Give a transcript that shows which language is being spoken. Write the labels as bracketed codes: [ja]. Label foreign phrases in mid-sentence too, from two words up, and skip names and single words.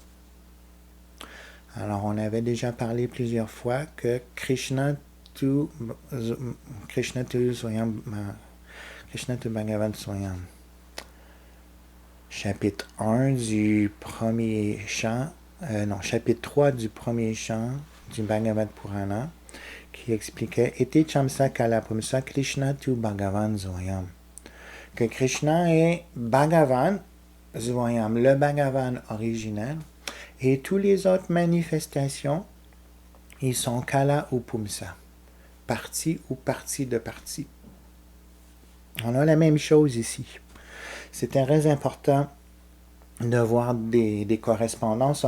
[fr] Alors, on avait déjà parlé plusieurs fois que [sa] Krishna tu Svayam, Krishna tu Bhagavan Svayam. [fr] Chapitre 1 du premier chant, chapitre 3 du premier chant du Bhagavad Purana, qui expliquait [sa] Ete Chamsa Kalapumsa Krishna tu Bhagavan Svayam. [fr] Que Krishna est [sa] Bhagavan Svayam, [fr] le Bhagavan originel, et toutes les autres manifestations, ils sont Kala ou Pumsa, partie ou partie de partie. On a la même chose ici. C'est très important de voir des correspondances.